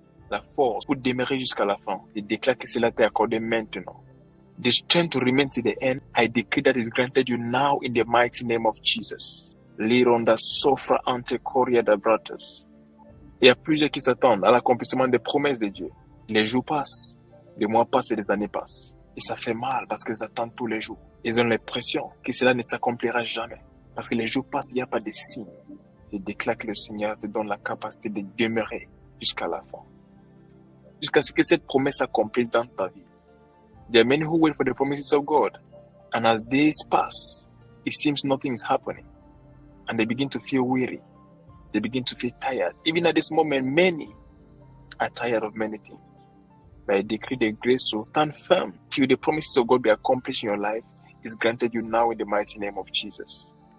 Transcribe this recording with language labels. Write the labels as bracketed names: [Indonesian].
[French] La force pour demeurer jusqu'à la fin. Je déclare que cela t'est accordé maintenant. [English] The strength to remain to the end, I decree that is granted you now in the mighty name of Jesus. Lironda sofra ante coria da bratas. [French] Il y a plusieurs qui s'attendent à l'accomplissement des promesses de Dieu. Les jours passent, les mois passent et les années passent. Et ça fait mal parce qu'ils attendent tous les jours. Ils ont l'impression que cela ne s'accomplira jamais. Parce que les jours passent, il n'y a pas de signe. Je déclare que le Seigneur te donne la capacité de demeurer jusqu'à la fin. Jusqu'à ce que cette promesse s'accomplisse dans ta vie. [English] There are many who wait for the promises of God. And as days pass, it seems nothing is happening. And they begin to feel weary. They begin to feel tired. Even at this moment, many are tired of many things. But I decree the grace to stand firm till the promises of God be accomplished in your life is granted you now in the mighty name of Jesus.